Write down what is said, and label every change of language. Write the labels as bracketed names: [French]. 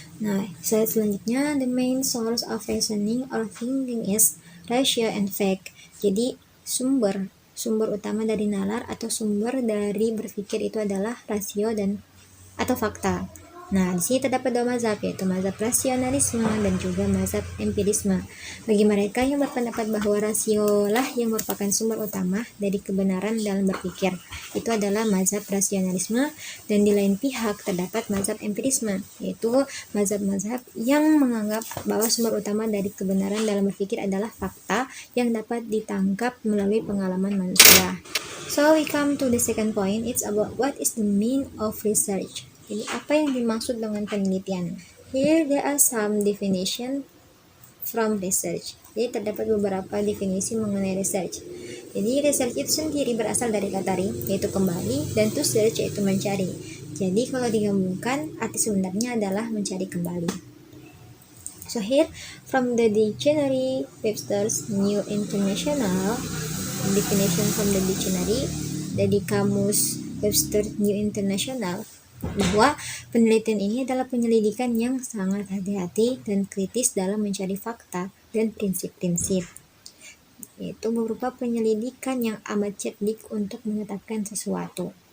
[Indonesian] Nah, slide selanjutnya, [English] the main source of reasoning or thinking is ratio and fact. [Indonesian] Jadi sumber utama dari nalar atau sumber dari berpikir itu adalah rasio dan atau fakta. Nah, di sini terdapat dua mazhab, yaitu mazhab rasionalisme dan juga mazhab empirisme. Bagi mereka yang berpendapat bahwa rasiolah yang merupakan sumber utama dari kebenaran dalam berpikir, itu adalah mazhab rasionalisme, dan di lain pihak terdapat mazhab empirisme, yaitu mazhab-mazhab yang menganggap bahwa sumber utama dari kebenaran dalam berpikir adalah fakta yang dapat ditangkap melalui pengalaman manusia. So we come to the second point, it's about what is the mean of research. Jadi apa yang dimaksud dengan penelitian? [English] Here there are some definition from research. [Indonesian] Jadi terdapat beberapa definisi mengenai research. Jadi research itu sendiri berasal dari kata re, yaitu kembali, dan to search yaitu mencari. Jadi kalau digabungkan arti sebenarnya adalah mencari kembali. [English] So here from the dictionary [Indonesian] Webster's New International definition from the dictionary dari kamus Webster New International, bahwa penelitian ini adalah penyelidikan yang sangat hati-hati dan kritis dalam mencari fakta dan prinsip-prinsip, yaitu berupa penyelidikan yang amat cerdik untuk menetapkan sesuatu.